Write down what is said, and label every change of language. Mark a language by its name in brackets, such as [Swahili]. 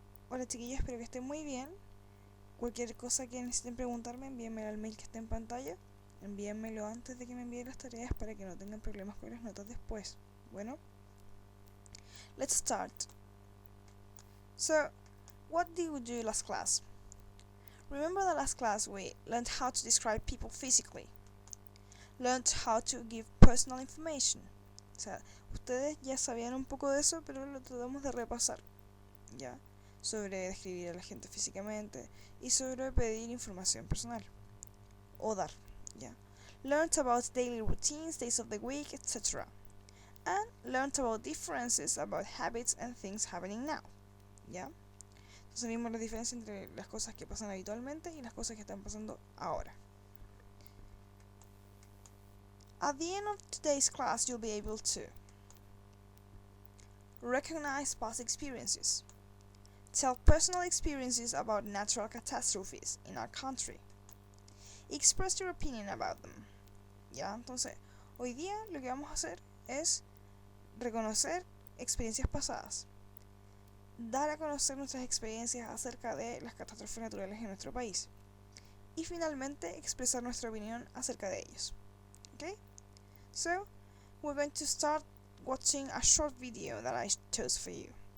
[Spanish] Hola chiquillos, espero que estén muy bien. Cualquier cosa que necesiten preguntarme, envíenmelo al mail que está en pantalla. Envíenmelo antes de que me envíen las tareas para que no tengan problemas con las notas después. Bueno, [English] let's start. So, what did we do last class? Remember the last class we learned how to describe people physically, learned how to give personal information. [Spanish] O sea, ustedes ya sabían un poco de eso, pero lo tratamos de repasar, ¿ya? Sobre describir a la gente físicamente y sobre pedir información personal o dar, ¿ya? [English] Learned about daily routines, days of the week, etc. And learned about differences about habits and things happening now, [Spanish] ¿ya? Entonces vimos la diferencia entre las cosas que pasan habitualmente y las cosas que están pasando ahora. [English] At the end of today's class, you'll be able to recognize past experiences, tell personal experiences about natural catastrophes in our country, express your opinion about them. [Spanish] ¿Ya? Entonces, hoy día lo que vamos a hacer es reconocer experiencias pasadas, dar a conocer nuestras experiencias acerca de las catástrofes naturales en nuestro país y finalmente expresar nuestra opinión acerca de ellos. [English] Okay? So, we're going to start watching a short video that I chose for you.